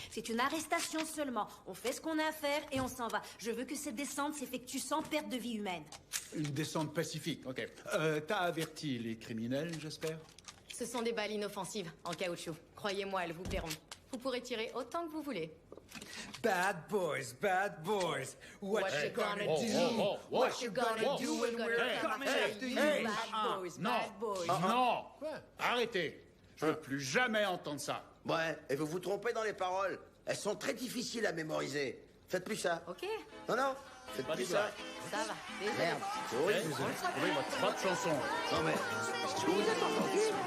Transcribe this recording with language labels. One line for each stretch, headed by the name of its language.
French: C'est une arrestation seulement. On fait ce qu'on a à faire et on s'en va. Je veux que cette descente s'effectue sans perte de vie humaine. Une descente pacifique, ok. T'as averti les criminels, j'espère? Ce sont des balles inoffensives, en caoutchouc. Croyez-moi, elles vous plairont. Vous pourrez tirer autant que vous voulez.
English: Bad boys, bad boys. What you gonna do? What you gonna do when we're coming after you? Bad boys, bad boys.
French: Non! Arrêtez! Je veux plus jamais entendre ça. Ouais, et vous vous trompez dans les paroles. Elles sont très difficiles à mémoriser. Faites plus ça. Ok. Non, faites plus ça. Ça va. Désolé. Merde, c'est horrible. Vous avez trouvé votre propre chanson. Non mais, est-ce que vous êtes entendu?